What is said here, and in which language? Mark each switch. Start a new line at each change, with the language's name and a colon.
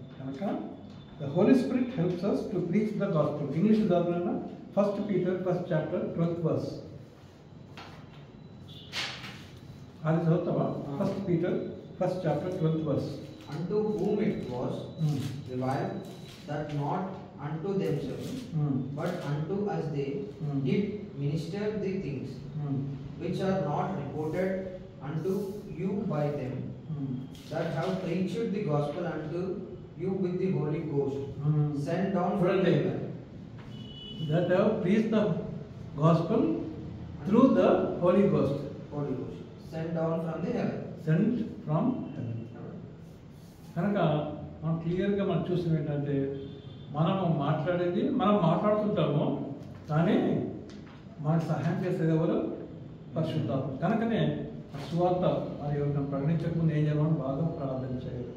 Telugu: కనుక
English: The holy spirit helps us to preach the gospel.
Telugu: English చదవనా?
English: 1 Peter 1st chapter 12th verse.
Telugu: అది చదువుతావా?
English: 1 Peter 1st chapter 12th verse. Unto whom it was reviled that not unto themselves but unto us they did minister the things which are not reported unto you by them that have preached the gospel unto you with the Holy Ghost sent down from heaven. That have preached the gospel through the Holy Ghost. Sent down from the heaven. Sent from heaven.
Telugu: కనుక మనం క్లియర్గా మనం చూసిన ఏంటంటే, మనము మాట్లాడేది మనం మాట్లాడుతుంటాము, కానీ మనకు సహాయం చేసేది ఎవరు? పరిశుద్ధాత్మ. కనుకనే సువార్త మరి మనం ప్రకటించకముందు ఏం చేయమని బాగా ప్రార్థన చేయాలి.